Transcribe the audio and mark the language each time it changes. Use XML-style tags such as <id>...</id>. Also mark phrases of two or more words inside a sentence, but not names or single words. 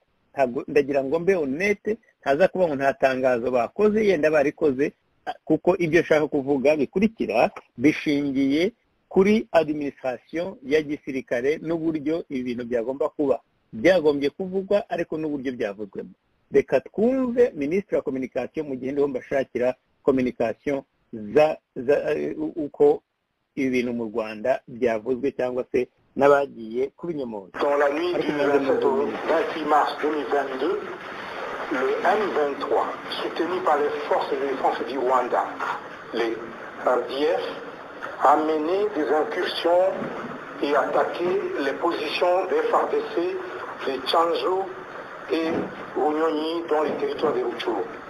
<rw>Ndagira ngo mbe honete ntaza kuba ngo nta tangazo bakoze yenda barikoze kuko ibyo shaka kuvuga bikurikira bishingiye kuri administration ya gisirikare n'uburyo ibintu byagomba kuba byagombye kuvugwa ariko n'uburyo byavuzwemo. Reka twumve Ministre wa Communication mu gihe ndimo mbashakira communication uko ibintu mu Rwanda byavuzwe cyangwa se n'abagiye kubinyomoza.</rw> <fr>Dans la nuit du 27 au 28 mars 2022, le M23, soutenu par les forces de défense du Rwanda, les RDF, a mené des incursions et attaqué les positions des FARDC, des Tchanzu et Runyonyi dans les territoires des Rutshuru.</fr>